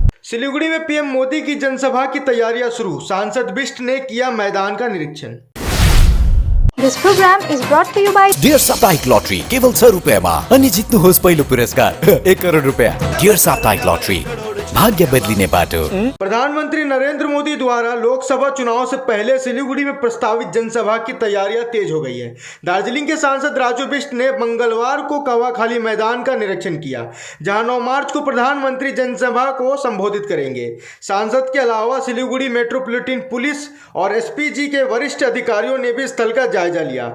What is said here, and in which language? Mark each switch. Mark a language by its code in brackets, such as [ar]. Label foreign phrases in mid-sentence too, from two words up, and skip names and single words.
[hi] सिलीगुड़ी में पीएम मोदी की जनसभा की तैयारियां शुरू, सांसद बिष्ट ने किया मैदान का निरीक्षण। [en] This program is brought to you by [ne] डियर साप्ताहिक लॉटरी केवल 100 रुपयामा अनि जित्नुहोस् पहिलो पुरस्कार 1 करोड रुपया। डियर साप्ताहिक लॉटरी भाग्य बदलिने बाटो। [hi] प्रधानमंत्री नरेंद्र मोदी द्वारा लोकसभा चुनाव से पहले सिलीगुड़ी में प्रस्तावित जनसभा की तैयारियां तेज हो गई है। दार्जिलिंग के सांसद राजू बिष्ट ने मंगलवार को कवाखाली मैदान का निरीक्षण किया, जहां 9 मार्च को प्रधानमंत्री जनसभा को संबोधित करेंगे। सांसद के अलावा सिलीगुड़ी मेट्रोपॉलिटन पुलिस और एसपीजी के वरिष्ठ अधिकारियों ने भी स्थल का जायजा लिया।